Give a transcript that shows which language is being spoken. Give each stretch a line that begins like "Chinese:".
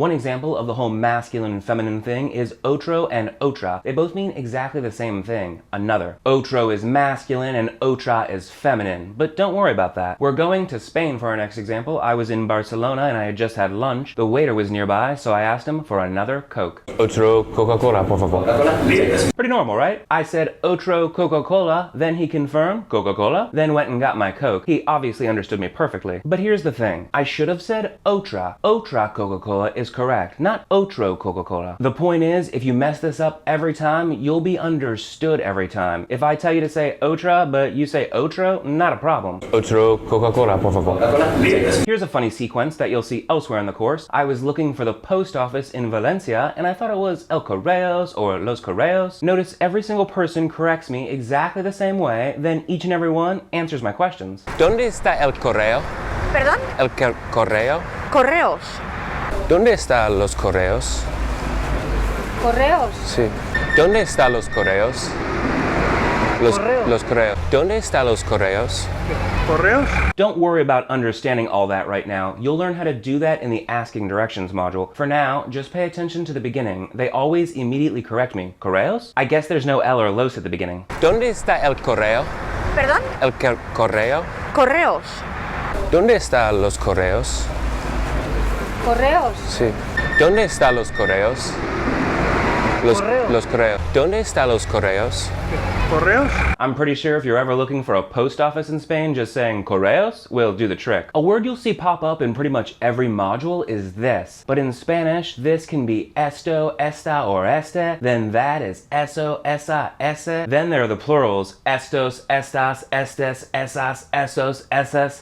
English: One example of the whole masculine and feminine thing is otro and otra. They both mean exactly the same thing, another. Otro is masculine and otra is feminine, but don't worry about that. We're going to Spain for our next example. I was in Barcelona and I had just had lunch. The waiter was nearby, so I asked him for another Coke.
Spanish: Otro Coca-Cola, por favor.
English: Pretty normal, right? I said otro Coca-Cola, then he confirmed Coca-Cola, then went and got my Coke. He obviously understood me perfectly. But here's the thing. I should have said otra. Otra Coca-Cola is correct, not otro Coca-Cola. The point is, if you mess this up every time, you'll be understood every time. If I tell you to say otra, but you say otro, not a problem.
Spanish: Otro Coca-Cola, por favor.
English: Here's a funny sequence that you'll see elsewhere in the course. I was looking for the post office in Valencia, and I thought it was El Correos or Los Correos. Notice every single person corrects me exactly the same way, then each and every one answers my questions.
Spanish: ¿Dónde está el correo? ¿Perdón? El correo. Correos. ¿Dónde están los correos? Correos. Sí. ¿Dónde están los correos? Los correos. ¿Dónde están los correos? Correos?
English: Don't worry about understanding all that right now. You'll learn how to do that in the Asking Directions module. For now, just pay attention to the beginning. They always immediately correct me. Correos? I guess there's no L or los at the beginning.
Spanish: ¿Dónde está el correo? ¿Perdón? El correo. Correos. ¿Dónde están los correos? Correos. Sí. ¿Dónde están los correos? Los correos. ¿Dónde están los correos? Correos?
English: I'm pretty sure if you're ever looking for a post office in Spain, just saying correos will do the trick. A word you'll see pop up in pretty much every module is this. But in Spanish, this can be esto, esta, or este. Then that is eso, esa, ese. Then there are the plurals, estos, estas, estes, esas, esos, esas.